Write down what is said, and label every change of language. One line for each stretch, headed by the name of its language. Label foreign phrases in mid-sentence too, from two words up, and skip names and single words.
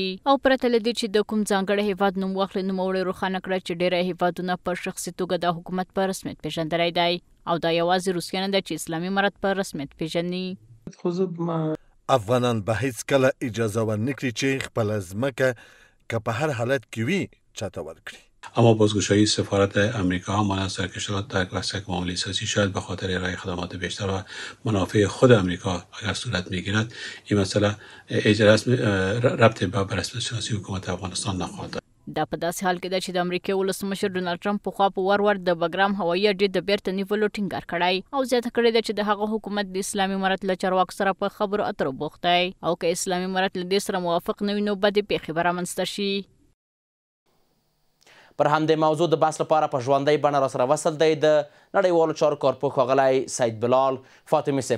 Pashto: او پرته له دې چې د کوم ځانګړي هیواد نوم واخلي، نوموړي روښانه کړه چې ډیری هیوادونه په شخصي توګه د حکومت په رسمیت پیژندلی دی او دا یوازې روسیه نه ده چې اسلامي امارت په رسمیت پیژني. افغانان به هیڅکله اجازه ورنه کړي چې خپله ځمکه که په هر حالت کې وي چاته ورکړي.
Persian: اما بازگشایی سفارت امریکا منحصر که شد در کلاسیک معامله سازی شاید به خاطر ارائه خدمات بیشتر و منافع خود امریکا اگر صورت میگیرد این مسئله ربط به رسمیت شناسی حکومت افغانستان نخواهد داشت.
Pashto: دا په داسې حال کې ده چې د امریکا ولسمشر ډونالد ټرمپ پخوا په ور د بګرام هوایي اډې د بیرته نیولو ټینګار کړی او زیاته کړې ده چې د هغه حکومت د اسلامي امارت له چارواکو سره په خبرو اترو بوخت دی او که اسلامي امارت له دې سره موافق نه وي نو بدې پیښې به رامنځته شي. پر همدې موضوع د بحث لپاره په ژوندۍ بڼه راسره وصل دی د نړیوالو چارو کارپوه ښاغلی سید بلال فاطمي صاحب.